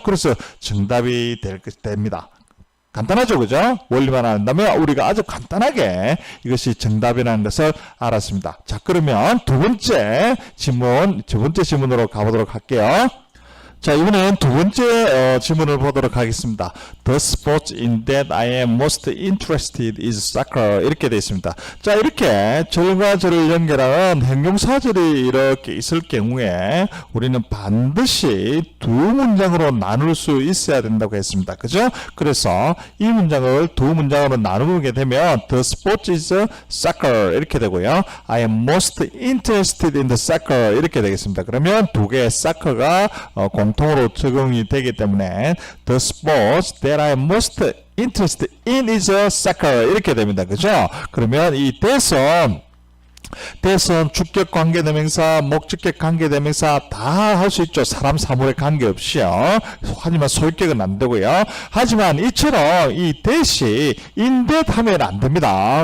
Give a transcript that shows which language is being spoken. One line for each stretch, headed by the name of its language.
Korean: 그래서 정답이 됩니다. 간단하죠, 그죠? 원리만 안다면 우리가 아주 간단하게 이것이 정답이라는 것을 알았습니다. 자, 그러면 두 번째 질문으로 가보도록 할게요. 자, 이번엔 두 번째 질문을 보도록 하겠습니다.
English: The sport in that I am most interested is soccer.
Korean: 이렇게 되어 있습니다. 자, 이렇게 절과 절을 연결하는 형용사절이 이렇게 있을 경우에 우리는 반드시 두 문장으로 나눌 수 있어야 된다고 했습니다. 그죠? 그래서 이 문장을 두 문장으로 나누게 되면
English: The sport is soccer
Korean: 이렇게 되고요.
English: I am most interested in the soccer
Korean: 이렇게 되겠습니다. 그러면 두 개의 soccer가 공통으로 적용이 되기 때문에
English: the sports that I am most interested in is soccer
Korean: 이렇게 됩니다. 그죠? 그러면 이 that은 주격 관계대명사, 목적격 관계대명사 다 할 수 있죠. 사람 사물에 관계없이요. 하지만 소유격은 안 되고요. 하지만 이처럼 이 that이 in that 하면 안 됩니다.